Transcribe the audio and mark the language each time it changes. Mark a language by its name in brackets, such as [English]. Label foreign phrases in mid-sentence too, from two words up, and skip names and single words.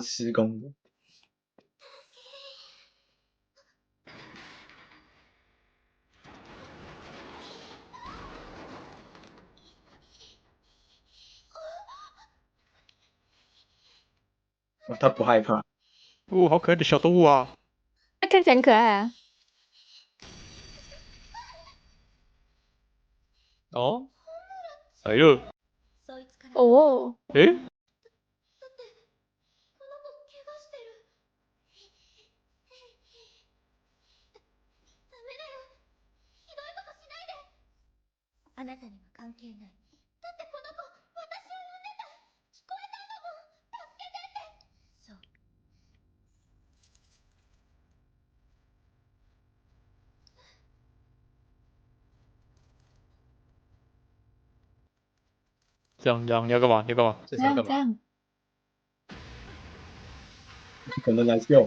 [Chinese] 施工的。他不害怕。哦，好可爱的小动物啊！它看起来很可爱啊。哦，哎呦，哦，诶， [Japanese] あなたには関係ない。だってこの子、私を呼んでた。聞こえたんだもん。助けてって。そう。 [Chinese] 这样，你要干嘛？你要干嘛？这是要干嘛？这样。可能来救。